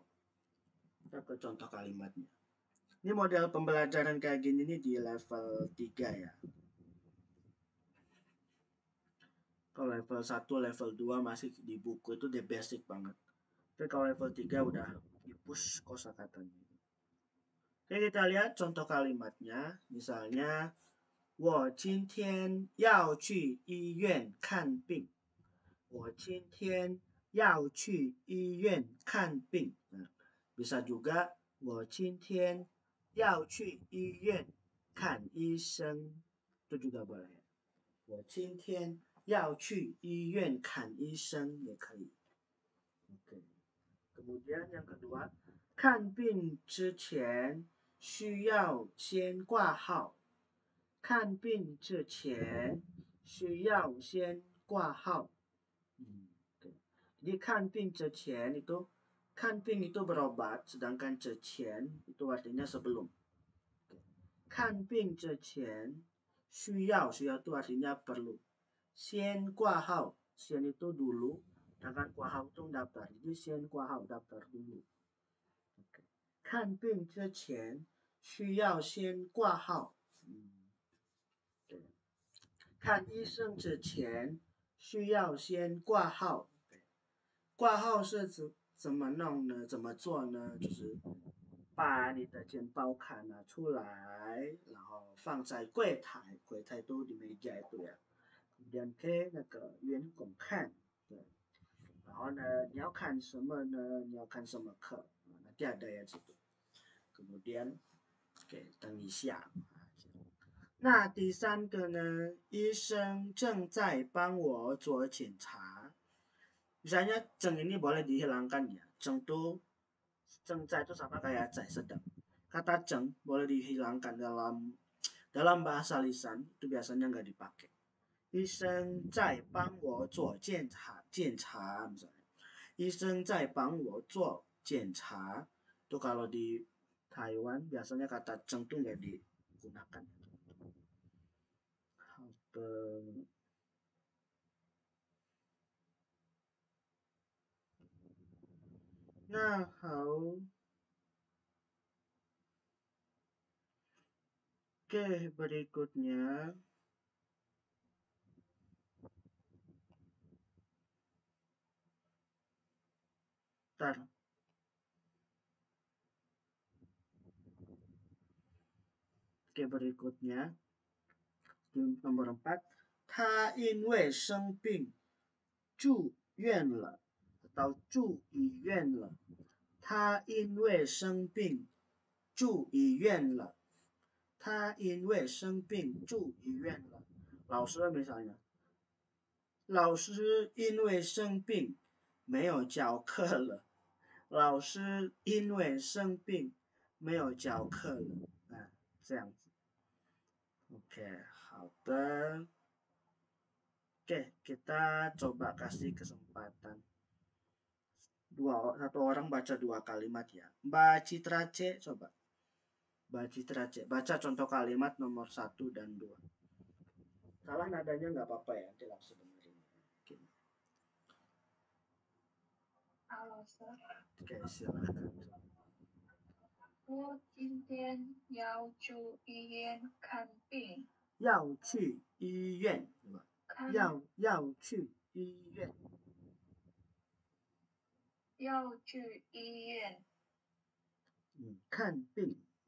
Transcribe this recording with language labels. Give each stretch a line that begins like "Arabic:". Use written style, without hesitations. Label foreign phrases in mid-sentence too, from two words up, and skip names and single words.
Indonesian: Kita ke contoh kalimatnya. Ini model pembelajaran kayak gini nih di level 3 ya. Kalau level 1, level 2 masih di buku itu
English: the basic
Indonesian: banget. Tapi kalau level 3 udah di-push kosakatanya. Oke, kita lihat contoh kalimatnya. Misalnya,
Chinese: 我今天要去医院看病。我今天要去医院看病。
Indonesian: Nah, bisa juga
Chinese: 我今天要去医院看医生。
Indonesian: itu juga boleh.
Chinese: 我今天要去医院看医生也可以。Oke.
Indonesian: Kemudian yang kedua,
Chinese: 看病之前需要先挂号。看病之前需要先挂号。Okay.
Indonesian: Jadi
Chinese: 看病之前
Indonesian: itu 看病 itu berobat, sedangkan 之前 itu artinya sebelum.
Chinese: 看病之前需要
Indonesian: itu artinya perlu.
Chinese: 先挂号 先
Indonesian: itu dulu, sedangkan 挂号 itu daftar. Jadi
Chinese: 先挂号
Indonesian: daftar dulu. Okay.
Chinese: 看病之前需要先挂号。看医生之前需要先挂号。挂号是怎么弄呢？怎么做呢？就是把你的健保卡拿出来，然后放在柜台，柜台都里面加一堆啊。
Indonesian: Kemudian ke
Chinese: 那个员工看，对，然后呢，你要看什么呢？你要看什么课
Indonesian: ？nanti ada ya situ. Kemudian, oke,
Chinese: 等一下。那第三个呢？医生正在帮我做检查。
Indonesian: Misalnya ceng ini boleh dihilangkan ya. Ceng itu sama kayak zai sedang. Kata ceng boleh dihilangkan dalam bahasa lisan itu biasanya nggak dipakai.
Chinese: 医生在帮我做检查 misalnya. 医生在帮我做检查.
Indonesian: Itu kalau di Taiwan biasanya kata ceng itu nggak digunakan. Nah, oke, berikutnya. Ntar. Oke, berikutnya. Di nomor 4.
Chinese: 他因为生病住院了 atau 住医院了。他因为生病住医院了。他因为生病住医院了。老师 misalnya， 老师因为生病没有教课了。老师因为生病没有教课了。
Indonesian: 这样子。Oke, 好的。Oke, kita coba kasih kesempatan. Satu orang baca 2 kalimat ya. Mbak Citra C, coba. Mbak Citra C, baca contoh kalimat nomor 1 dan 2. Salah nadanya nggak apa-apa ya, nanti langsung benerin. Oke. Halo, Sir. Oke, silakan.
Chinese: 我今天要去医院看病。要去医院，对吧？要去医院。要去医院。看病。